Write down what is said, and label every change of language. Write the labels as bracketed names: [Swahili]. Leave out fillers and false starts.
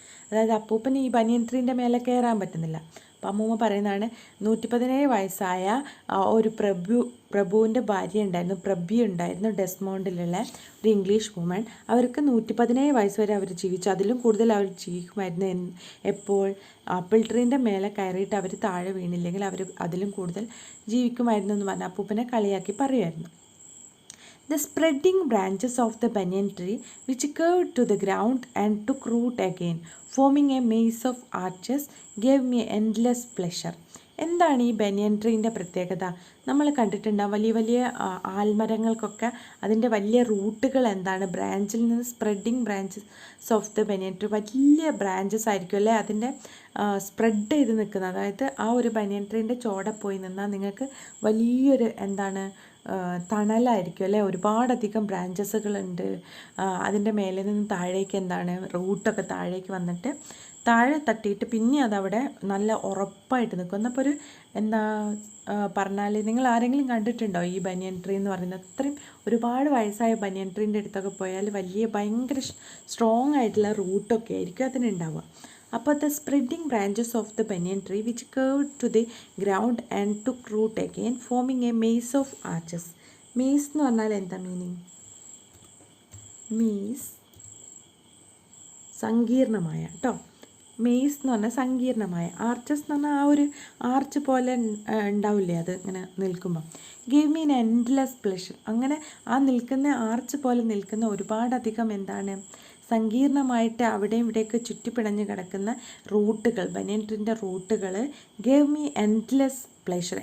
[Malayalam] അതായത് അപ്പൂപ്പന് ഈ ബനിയൻ ട്രീൻ്റെ മേലെ കയറാൻ പറ്റുന്നില്ല. അപ്പം അമ്മൂമ്മ പറയുന്നതാണ് 117 വയസ്സായ ഒരു പ്രഭുവിൻ്റെ ഭാര്യ ഉണ്ടായിരുന്നു, പ്രഭ്വി ഉണ്ടായിരുന്നു, ഡെസ്മോണ്ടിലുള്ള ഒരു ഇംഗ്ലീഷ് വുമൺ. അവർക്ക് 117 വയസ്സ് വരെ അവർ ജീവിച്ചു. അതിലും കൂടുതൽ അവർ ജീവിക്കുമായിരുന്നു. എപ്പോൾ ആപ്പിൾ ട്രീൻ്റെ മേലെ കയറിയിട്ട് അവർ താഴെ വീണില്ലെങ്കിൽ അവർ അതിലും കൂടുതൽ ജീവിക്കുമായിരുന്നു എന്ന് പറഞ്ഞ് അപ്പൂപ്പനെ കളിയാക്കി പറയുമായിരുന്നു. [English] The spreading branches of the banyan tree, which curved to the ground and took root again, forming a maze of arches, gave me endless pleasure. [Malayalam] എന്താണ് ഈ ബനിയൻ ട്രീൻ്റെ പ്രത്യേകത? നമ്മൾ കണ്ടിട്ടുണ്ടാകും വലിയ വലിയ ആൽമരങ്ങൾക്കൊക്കെ അതിൻ്റെ വലിയ റൂട്ടുകൾ എന്താണ്? ബ്രാഞ്ചിൽ നിന്ന് [English] spreading branches of the banyan tree, [Malayalam] വലിയ ബ്രാഞ്ചസ് ആയിരിക്കും അല്ലേ അതിൻ്റെ സ്പ്രെഡ് ചെയ്ത് നിൽക്കുന്നത്. അതായത് ആ ഒരു ബനിയൻ ട്രീൻ്റെ ചോടെ പോയി നിന്നാൽ നിങ്ങൾക്ക് വലിയൊരു എന്താണ് തണലായിരിക്കും അല്ലേ? ഒരുപാടധികം ബ്രാഞ്ചസുകളുണ്ട്. അതിൻ്റെ മേലെ നിന്ന് താഴേക്ക് എന്താണ് റൂട്ടൊക്കെ താഴേക്ക് വന്നിട്ട് താഴെ തട്ടിയിട്ട് പിന്നെ അതവിടെ നല്ല ഉറപ്പായിട്ട് നിൽക്കും. എന്നപ്പോൾ ഒരു എന്താ പറഞ്ഞാൽ നിങ്ങൾ ആരെങ്കിലും കണ്ടിട്ടുണ്ടോ ഈ ബനിയൻ ട്രീ എന്ന് പറയുന്നത്? അത്രയും ഒരുപാട് വയസ്സായ ബനിയൻ ട്രീൻ്റെ അടുത്തൊക്കെ പോയാൽ വലിയ ഭയങ്കര സ്ട്രോങ് ആയിട്ടുള്ള റൂട്ടൊക്കെ ആയിരിക്കും അതിനുണ്ടാവുക. [English] അപ്പോൾ the spreading branches of the banyan tree which curved to the ground and took root again, forming a maze of arches. [Malayalam] maze എന്ന് പറഞ്ഞാൽ എന്താ മീനിങ്? maze സങ്കീർണമായ കേട്ടോ. മെയ്സ് എന്ന് പറഞ്ഞാൽ സങ്കീർണമായ, ആർച്ചസ് എന്ന് പറഞ്ഞാൽ ആ ഒരു ആർച്ച് പോലെ ഉണ്ടാവില്ലേ അത് ഇങ്ങനെ നിൽക്കുമ്പോൾ. [English] Give me endless pleasure. [Malayalam] അങ്ങനെ ആ നിൽക്കുന്ന ആർച്ച് പോലെ നിൽക്കുന്ന ഒരുപാടധികം എന്താണ് സങ്കീർണമായിട്ട് അവിടെയും ഇവിടെയൊക്കെ ചുറ്റിപ്പിണഞ്ഞ് കിടക്കുന്ന റൂട്ടുകൾ, ബനിയൻ ട്രീൻ്റെ റൂട്ടുകൾ [English] Gave me endless pleasure.